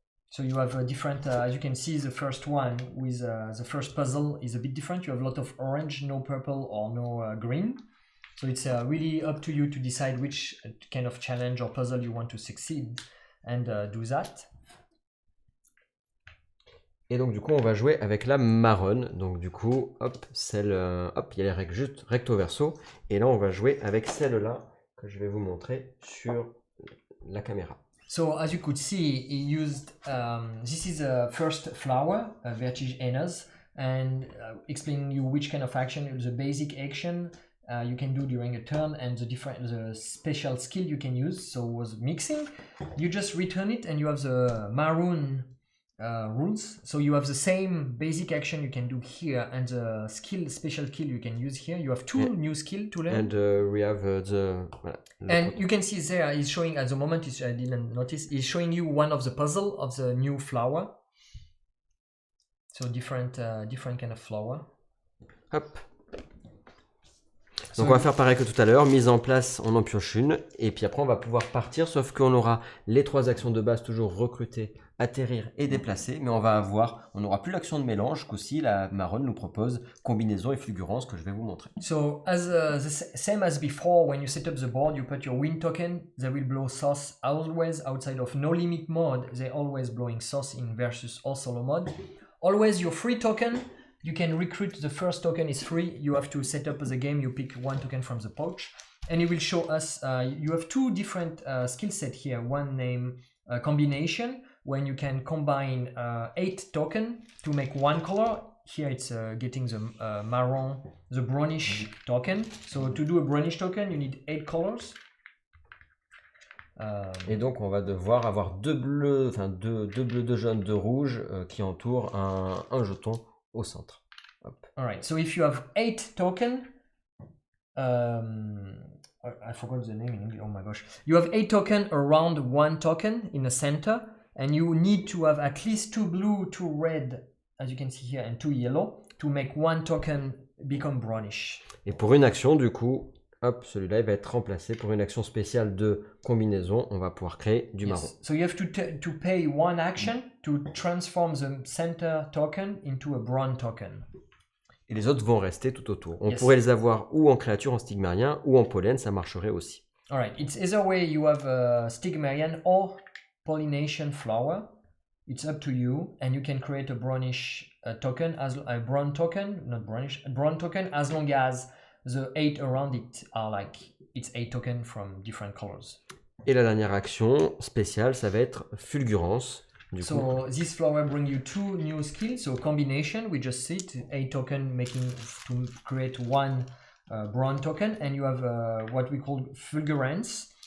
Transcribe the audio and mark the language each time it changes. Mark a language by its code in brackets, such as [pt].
[en] So you have a different, as you can see, the first one with the first puzzle is a bit different. You have a lot of orange, no purple or no green. So it's really up to you to decide which kind of challenge or puzzle you want to succeed and do that. [fr] Et donc du coup on va jouer avec la Maronne, donc du coup hop, celle, hop, il y a les règles juste recto verso, et là on va jouer avec celle-là que je vais vous montrer sur la caméra. [en] So as you could see, he used, this is a first flower, VertigHainneuse, and explaining you which kind of action, the basic action you can do during a turn, and the special skill you can use. So was mixing, you just return it and you have the Maroon rules. So you have the same basic action you can do here, and the special skill you can use here. You have 2 new skills to learn. And we have and you can see there, he's showing at the moment, I didn't notice, he's showing you one of the puzzle of the new flower. So different kind of flower. Hop. [fr] Donc on va faire pareil que tout à l'heure, mise en place, on en pioche une, et puis après on va pouvoir partir, sauf qu'on aura les 3 actions de base, toujours recruter, atterrir et déplacer, mais on n'aura plus l'action de mélange qu'aussi la Maronne nous propose combinaison et fulgurance que je vais vous montrer. [en] So as the same as before, when you set up the board, you put your wind token, they will blow sauce always outside of no limit mode, they're always blowing sauce in versus all solo mode. Always your free token. You can recruit, the first token is free, you have to set up the game, you pick 1 token from the pouch, and it will show us, you have 2 different skill set here, one named combination, when you can combine 8 token to make 1 color. Here it's getting the marron, the brownish token, so to do a brownish token you need 8 colors. [fr] Et donc on va devoir avoir 2 bleus, enfin 2 bleus, 2 jaunes, 2 rouges qui entourent un jeton au centre. Hop. [en] All right, so if you have 8 token, I forgot the name in English, oh my gosh. You have 8 token around 1 token in the center, and you need to have at least 2 blue, 2 red, as you can see here, and 2 yellow, to make 1 token become brownish. [fr] Et pour une action, du coup, hop, celui-là il va être remplacé pour une action spéciale de combinaison. On va pouvoir créer du marron. [en] So you have to pay 1 action to transform the center token into a brown token. [fr] Et les autres vont rester tout autour. On pourrait les avoir ou en créature en stigmérien ou en pollen, ça marcherait aussi. [en] All right, it's either way you have a stigmerian or pollination flower. It's up to you, and you can create a brownish token, as a brown token, not brownish, a brown token, as long as the 8 around it are like, it's 8 tokens from different colors. [fr] Et la dernière action spéciale, ça va être fulgurance. [en] So this flower bring you 2 new skills. So combination, we just see it, 8 token making to create 1 brown token, and you have what we call fulgurance.